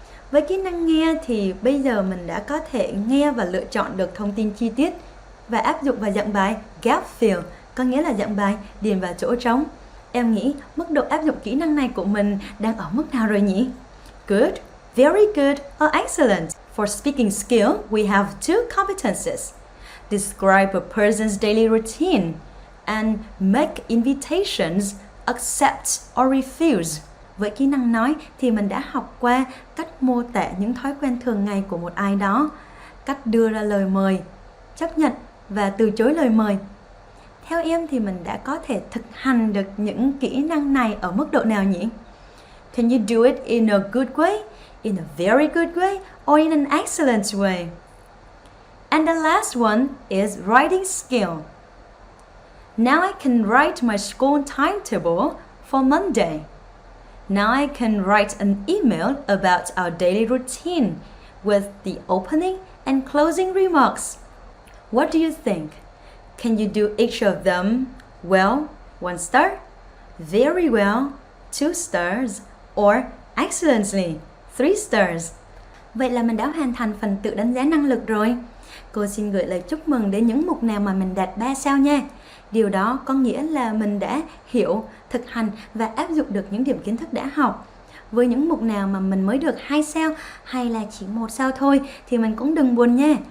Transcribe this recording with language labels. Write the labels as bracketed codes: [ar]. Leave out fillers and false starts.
[vi] Với kỹ năng nghe thì bây giờ mình đã có thể nghe và lựa chọn được thông tin chi tiết và áp dụng vào dạng bài [en] gut feel, [vi] có nghĩa là dạng bài điền vào chỗ trống. Em nghĩ mức độ áp dụng kỹ năng này của mình đang ở mức nào rồi nhỉ? [en] Good, very good, or excellent. For speaking skill, we have 2 competencies. Describe a person's daily routine and make invitations, accept or refuse. [vi] Với kỹ năng nói thì mình đã học qua cách mô tả những thói quen thường ngày của một ai đó, cách đưa ra lời mời, chấp nhận và từ chối lời mời. Theo em thì mình đã có thể thực hành được những kỹ năng này ở mức độ nào nhỉ? [en] Can you do it in a good way, in a very good way, or in an excellent way? And the last one is writing skill. Now I can write my school timetable for Monday. Now I can write an email about our daily routine with the opening and closing remarks. What do you think? Can you do each of them well, 1 star, very well, 2 stars, or excellently, 3 stars? [vi] Vậy là mình đã hoàn thành phần tự đánh giá năng lực rồi. Cô xin gửi lời chúc mừng đến những mục nào mà mình đạt 3 sao nha. Điều đó có nghĩa là mình đã hiểu, thực hành và áp dụng được những điểm kiến thức đã học. Với những mục nào mà mình mới được 2 sao hay là chỉ 1 sao thôi thì mình cũng đừng buồn nha.